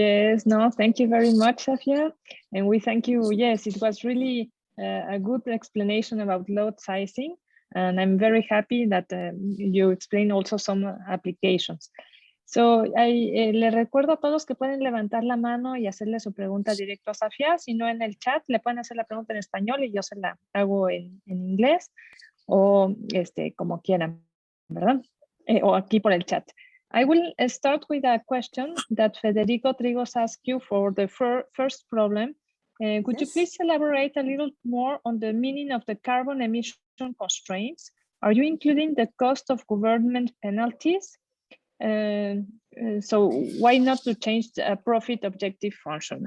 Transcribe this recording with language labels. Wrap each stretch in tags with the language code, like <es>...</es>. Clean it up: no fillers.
<en>Yes, no, thank you very much, Safia. And we thank you. Yes, it was really a good explanation about load sizing. And I'm very happy that you explained also some applications.</en> <es>So, les recuerdo a todos que pueden levantar la mano y hacerle su pregunta directo a Safia. Si no, en el chat le pueden hacer la pregunta en español y yo se la hago en inglés, o como quieran, ¿verdad? O aquí por el chat.</es> <en>I will start with a question that Federico Trigos asked you for the first problem. Could you please elaborate a little more on the meaning of the carbon emission constraints? Are you including the cost of government penalties? So why not to change the profit objective function?</en>